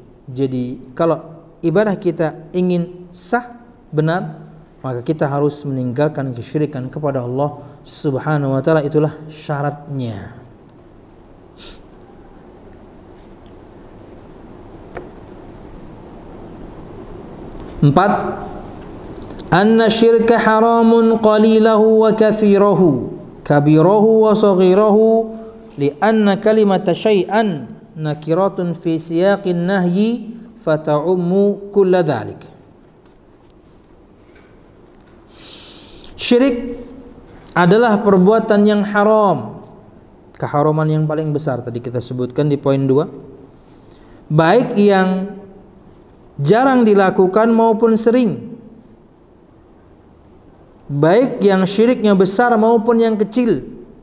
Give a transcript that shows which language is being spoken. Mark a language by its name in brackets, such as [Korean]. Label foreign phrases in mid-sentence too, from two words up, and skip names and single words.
[Indonesian] Jadi kalau ibadah kita ingin sah, benar, maka kita harus meninggalkan kesyirikan kepada Allah [Arabic] سبحانه وتعالى, [Indonesian] itulah syaratnya. Empat, [Arabic] أن الشرك حرام قليله وكثيره كبيره وصغيره لأن كلمة شيئا نكرة في سياق النهي فتعم كل ذلك. [Indonesian] Syirik adalah perbuatan yang haram, keharaman yang paling besar tadi kita sebutkan di poin 2, baik yang jarang dilakukan maupun sering, baik yang syiriknya besar maupun yang kecil.